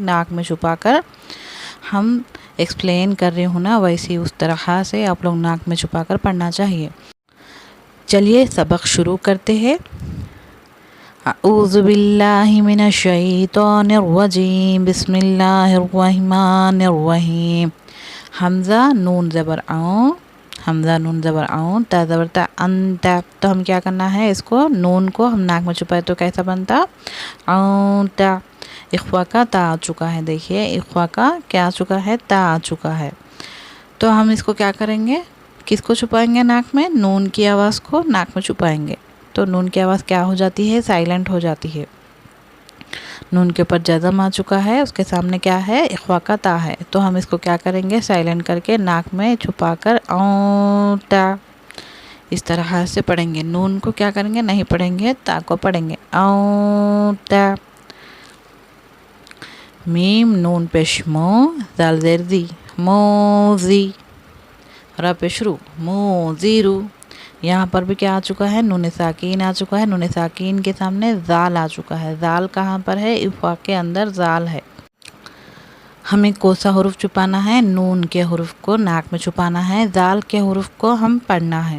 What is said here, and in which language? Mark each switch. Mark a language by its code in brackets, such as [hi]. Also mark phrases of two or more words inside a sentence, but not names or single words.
[ur] ناک میں چھپا کر، ہم ایکسپلین کر رہی ہوں نا ویسی اس طرح سے آپ لوگ ناک میں چھپا کر پڑھنا چاہیے۔ چلیے سبق شروع کرتے ہیں۔ [ar] اعوذ باللہ من الشیطان الرجیم، بسم اللہ الرحمن الرحیم۔ [ur] حمزہ نون زبر اون، حمزہ نون زبر اون، تا زبر تا، [ar] انت۔ [ur] تو ہم کیا کرنا ہے؟ اس کو نون کو ہم ناک میں چھپائے تو کیسا بنتا؟ [ar] اونت۔ [ur] اخفا کا تا آ چکا ہے، دیکھیے اخفا کا کیا آ چکا ہے؟ تا آ چکا ہے۔ تو ہم اس کو کیا کریں گے؟ کس کو چھپائیں گے ناک میں؟ نون کی آواز کو ناک میں چھپائیں گے تو نون کی آواز کیا ہو جاتی ہے؟ سائلنٹ ہو جاتی ہے۔ نون کے اوپر جزم آ چکا ہے، اس کے سامنے کیا ہے؟ اخفا کا تا ہے، تو ہم اس کو کیا کریں گے؟ سائلنٹ کر کے ناک میں چھپا کر اونتا اس طرح سے پڑھیں گے۔ نون کو کیا کریں گے؟ نہیں پڑھیں گے، تا کو پڑھیں گے اونتا۔ میم نون پیش مو، دال زیر دی، موزی، را پیش رو، موزیرو۔ یہاں پر بھی کیا آ چکا ہے؟ نون ساکین آ چکا ہے، نون ساکین کے سامنے زال آ چکا ہے۔ زال کہاں پر ہے؟ اخفا کے اندر زال ہے۔ ہمیں کون سا حروف چھپانا ہے؟ نون کے حروف کو ناک میں چھپانا ہے، زال کے حروف کو ہم پڑھنا ہے۔